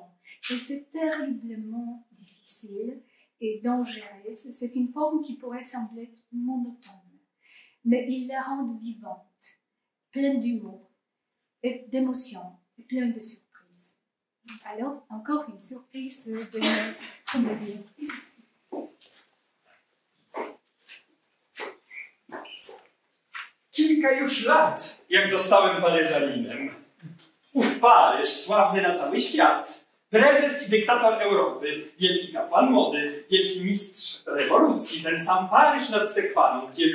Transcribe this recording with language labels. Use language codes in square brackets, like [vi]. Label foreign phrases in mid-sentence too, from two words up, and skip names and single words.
[fr] Et c'est terriblement difficile et dangereuse. C'est une forme qui pourrait sembler monotone, mais il la rend vivante, pleine d'humour, et d'émotions et pleine de surprises. Alors, encore une surprise de la comédie. [pl] Kilka już lat, jak zostałem Paryżaninem. Ów Paryż, sławny na cały świat, prezes i dyktator Europy, wielki kapłan mody, wielki mistrz rewolucji, ten sam Paryż nad Sekwaną, gdzie